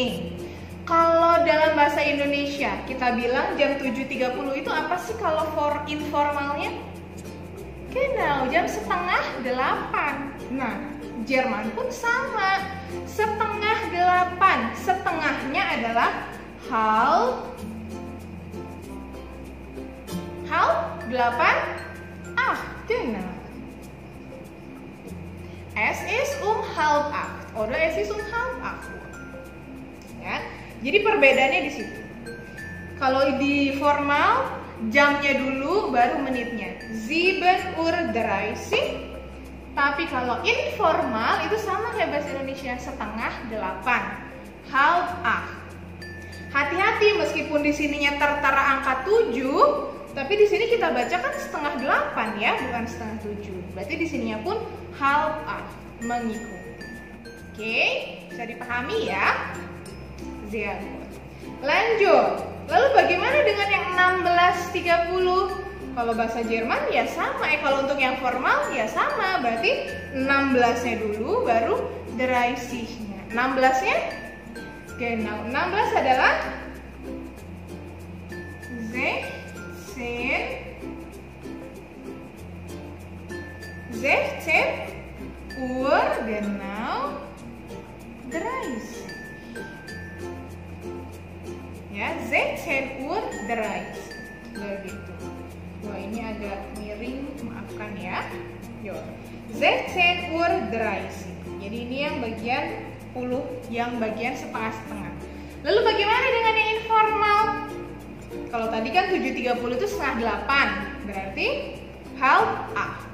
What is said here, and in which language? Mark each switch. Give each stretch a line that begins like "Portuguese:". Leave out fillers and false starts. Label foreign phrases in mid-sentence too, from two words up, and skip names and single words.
Indonesian: Kalau dalam bahasa Indonesia kita bilang jam 7.30 itu apa sih kalau for informalnya? Genau, jam 7:30. Nah, Jerman pun sama. 7:30. Setengahnya adalah halb 8. Genau.
German: Es ist halb 8 oder es ist halb 8.
Indonesian: Ya. Jadi perbedaannya di situ. Kalau di formal jamnya dulu baru menitnya. 7 Uhr 30. Tapi kalau informal itu sama kayak bahasa Indonesia, 7:30. Halb 8. Hati-hati meskipun di sininya tertera angka 7, tapi di sini kita baca kan 7:30 ya, bukan 6:30. Berarti di sininya pun halb 8 mengikuti. Oke, bisa dipahami ya?
German: Sehr gut.
Indonesian: Lanjut. Lalu bagaimana dengan yang 16.30? Kalau bahasa Jerman ya sama. Kalau untuk yang formal ya sama. Berarti 16-nya dulu baru 30-nya. 16-nya? Genau. 16 adalah
German: 16 Uhr genau 30.
Indonesian: Ya, 16 Uhr 30. Begitu. Wah, ini agak miring, maafkan ya. Yo. 16 Uhr 30. Jadi ini yang bagian 10, yang bagian setengah-setengah. Lalu bagaimana dengan yang informal? Kalau tadi kan 7.30 itu 7:30, berarti halb 8.